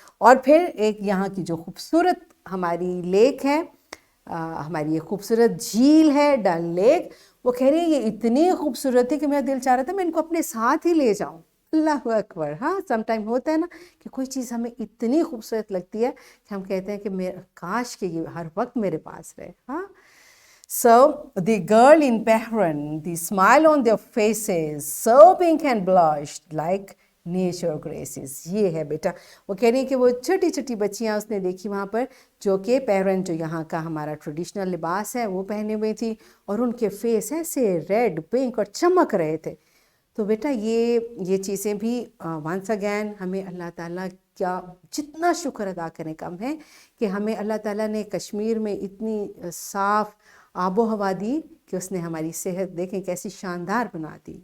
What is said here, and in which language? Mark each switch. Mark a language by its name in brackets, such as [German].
[Urdu] اور پھر ایک یہاں کی جو خوبصورت ہماری لیک ہے, ہماری یہ خوبصورت جھیل ہے ڈل لیک, وہ کہہ رہی ہے یہ اتنی خوبصورت ہے کہ میرا دل چاہ رہا تھا میں ان کو اپنے ساتھ ہی لے جاؤں. اللہ اکبر. ہاں [English] some time [Urdu] ہوتا ہے نا کہ کوئی چیز ہمیں اتنی خوبصورت لگتی ہے کہ ہم کہتے ہیں کہ کاش کہ یہ ہر وقت میرے پاس رہے. ہاں. [English] So the girl in Bahrain, the smile on their faces, so pink and blushed like nature graces. [Urdu] یہ ہے بیٹا, وہ کہہ رہی ہیں کہ وہ چھوٹی چھوٹی بچیاں اس نے دیکھی وہاں پر جو کہ بحرین جو یہاں کا ہمارا ٹریڈیشنل لباس ہے وہ پہنے ہوئے تھی, اور ان کے فیس ایسے ریڈ پنک اور چمک رہے تھے. تو بیٹا یہ چیزیں بھی [English] once again [Urdu] ہمیں اللہ تعالیٰ کیا جتنا شکر ادا کریں کم ہے کہ ہمیں اللہ تعالیٰ نے کشمیر میں اتنی صاف آب و ہوا دی کہ اس نے ہماری صحت دیکھیں کیسی شاندار بنا دی.